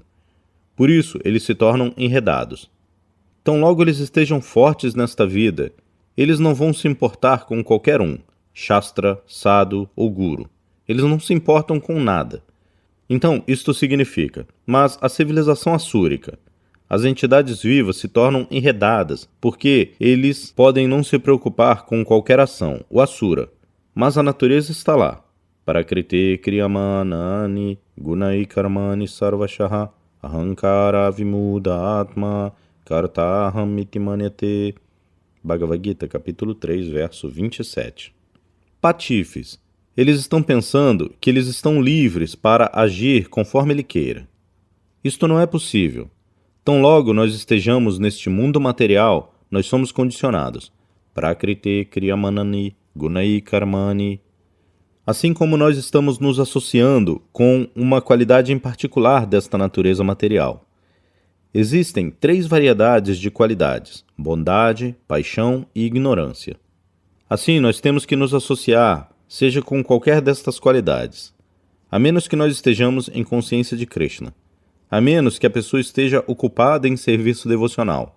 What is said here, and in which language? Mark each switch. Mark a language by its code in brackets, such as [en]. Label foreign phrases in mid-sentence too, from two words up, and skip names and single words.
[pt] Por isso, eles se tornam enredados. Tão logo eles estejam fortes nesta vida, eles não vão se importar com qualquer um, Shastra, Sadhu ou Guru. Eles não se importam com nada. Então, isto significa, mas a civilização assúrica, as entidades vivas se tornam enredadas, porque eles podem não se preocupar com qualquer ação, o Asura, mas a natureza está lá. [sa] प्रकृतेः क्रियमाणानि गुणैः कर्माणि सर्वशः अहङ्कार विमूढ आत्मा कर्ताहम् इति मन्यते. [pt] Bhagavad Gita, capítulo 3, verso 27. Patifes. Eles estão pensando que eles estão livres para agir conforme ele queira. Isto não é possível. Tão logo nós estejamos neste mundo material, nós somos condicionados. [sa] प्रकृतेः क्रियमाणानि गुणैः कर्माणि. [pt] Assim como nós estamos nos associando com uma qualidade em particular desta natureza material. Existem 3 variedades de qualidades: bondade, paixão e ignorância. Assim, nós temos que nos associar, seja com qualquer destas qualidades, a menos que nós estejamos em consciência de Krishna, a menos que a pessoa esteja ocupada em serviço devocional.